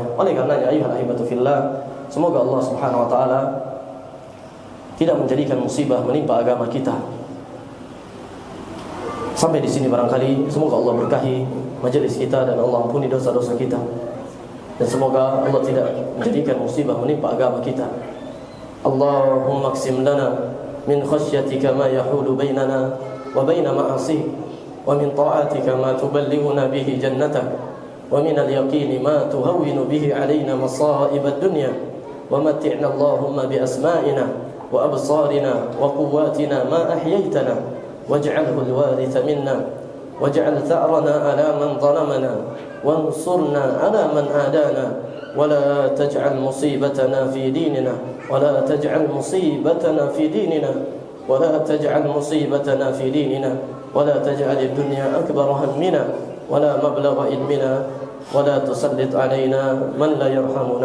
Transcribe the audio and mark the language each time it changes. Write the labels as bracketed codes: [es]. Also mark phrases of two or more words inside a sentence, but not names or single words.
[id] Oleh karenanya, [ar] أيها الأحبة في الله, [id] semoga Allah [ar] سبحانه وتعالى [id] tidak menjadikan musibah menimpa agama kita. Sampai di sini barangkali, semoga Allah berkahi majelis kita dan Allah ampuni dosa-dosa kita. Dan semoga Allah tidak menjadikan musibah menimpa agama kita. [ar] اللهم اقسم لنا من خشيتك ما يحول بيننا وبين معاصيك، ومن طاعتك ما تبلغنا به جنتك، و من اليقين ما تهون به علينا مصائب الدنيا، ومتعنا اللهم بأسماعنا وأبصارنا وقوتنا ما أحييتنا, واجعله الوارث منا، واجعل ثأرنا على من ظلمنا, وانصرنا على من آدانا، ولا تجعل مصيبتنا في ديننا، ولا تجعل مصيبتنا في ديننا، ولا تجعل مصيبتنا في ديننا، ولا تجعل الدنيا أكبر همنا ولا مبلغ علمنا، ولا تسلط علينا من لا يرحمنا.